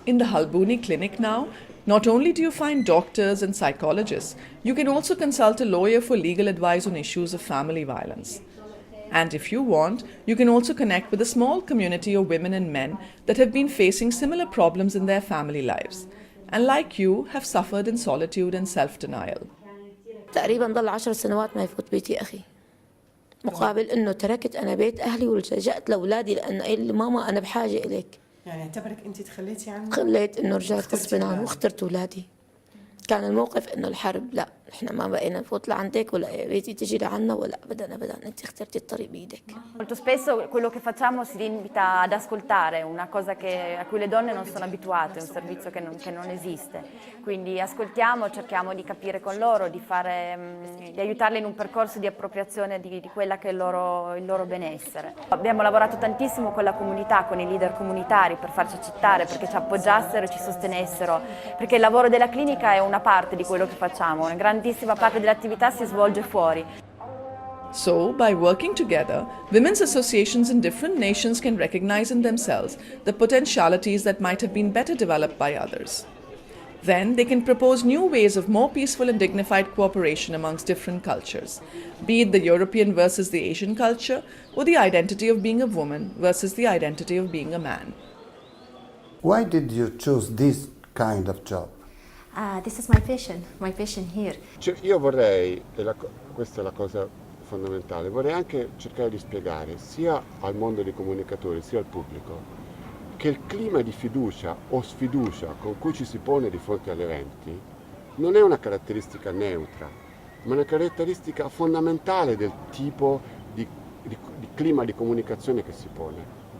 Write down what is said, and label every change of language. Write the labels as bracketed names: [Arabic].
[English] In the Halbuni clinic now, not only do you find doctors and psychologists, you can also consult a lawyer for legal advice on issues of family violence. And if you want, you can also connect with a small community of women and men that have been facing similar problems in their family lives, and like you, have suffered in solitude and self-denial. [Arabic] تقريبا ضل 10 سنوات ما يفوت بيتي أخي مقابل إنه تركت أنا بيت أهلي ولجأت لأولادي لأنه قال لي ماما أنا بحاجة إليك. يعني اعتبرك أنت تخليتي عنه؟ خليت إنه رجعت غصبا عنه واخترت أولادي. كان الموقف إنه الحرب لا إحنا ما بقينا نفوت لعندك ولا بيتي تجي لعنا ولا أبدا أنت اخترتي الطريق بإيدك. [Italian] Molto spesso quello che facciamo si limita ad ascoltare, una cosa a cui le donne non sono abituate, un servizio che non esiste. Quindi ascoltiamo, cerchiamo di capire con loro, di aiutarle in un percorso di appropriazione di quella che è il loro benessere. Abbiamo lavorato tantissimo con la comunità, con i leader comunitari per farci accettare, perché ci appoggiassero e ci sostenessero, perché il lavoro della clinica è una parte di quello che facciamo, una grandissima parte dell'attività si svolge fuori. [English] So, by working together, women's associations in different nations can recognize in themselves the potentialities that might have been better developed by others. Then they can propose new ways of more peaceful and dignified cooperation amongst different cultures, be it the European versus the Asian culture, or the identity of being a woman versus the identity of being a man. Why did you choose this kind of job? This is my passion here. [Italian] Cioè, io vorrei, questa è la cosa fondamentale, vorrei anche cercare di spiegare sia al mondo dei comunicatori sia al pubblico che il clima di fiducia o sfiducia con cui ci si pone di fronte agli eventi non è una caratteristica neutra, ma una caratteristica fondamentale del tipo di clima di comunicazione che si pone.